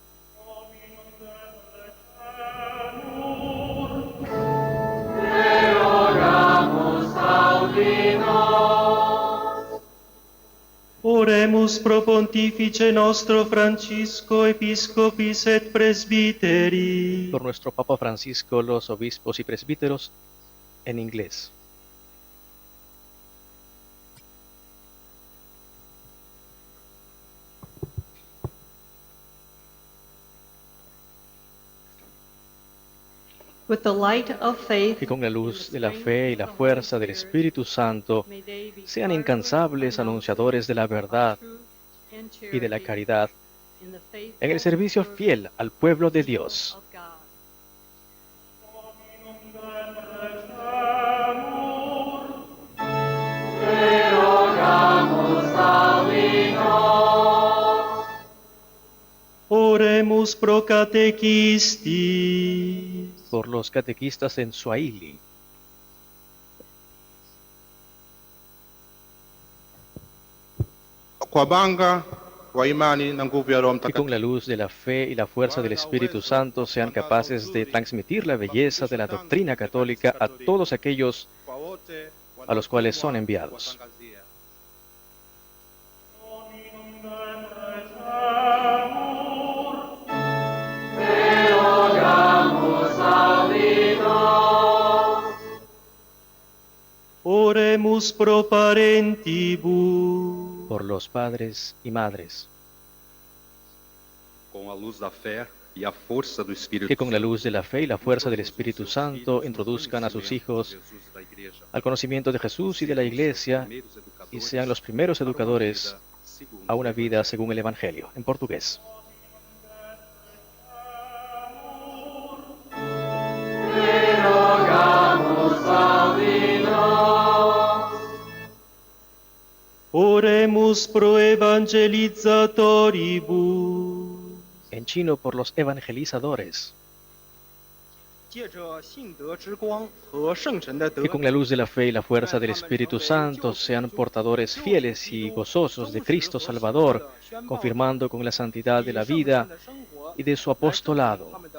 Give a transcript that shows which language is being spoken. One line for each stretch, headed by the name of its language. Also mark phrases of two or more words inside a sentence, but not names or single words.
Latin: Oremus pro Pontifice nostro Francisco, Episcopis et Presbiteri.
Spanish: Por nuestro Papa Francisco, los obispos y presbíteros, en inglés.
English: With the light of faith,
Spanish: Que con la luz de la fe y la fuerza del Espíritu Santo sean incansables anunciadores de la verdad y de la caridad en el servicio fiel al pueblo de Dios.
Latin: Oremus pro catequistis.
Spanish: Por los catequistas en Swahili. Que con la luz de la fe y la fuerza del Espíritu Santo sean capaces de transmitir la belleza de la doctrina católica a todos aquellos a los cuales son enviados.
Latin: Oremus pro parentibus.
Spanish: Por los padres y madres.
Portuguese: Com a luz da fé e a força do Espírito
Spanish: Que con la luz de la fe y la fuerza del Espíritu Santo introduzcan a sus hijos al conocimiento de Jesús y de la Iglesia y sean los primeros educadores a una vida según el Evangelio. En portugués.
Latin: Oremus pro evangelizatoribus.
Spanish: En chino, por los evangelizadores. Que con la luz de la fe y la fuerza del Espíritu Santo sean portadores fieles y gozosos de Cristo Salvador, confirmando con la santidad de la vida y de su apostolado.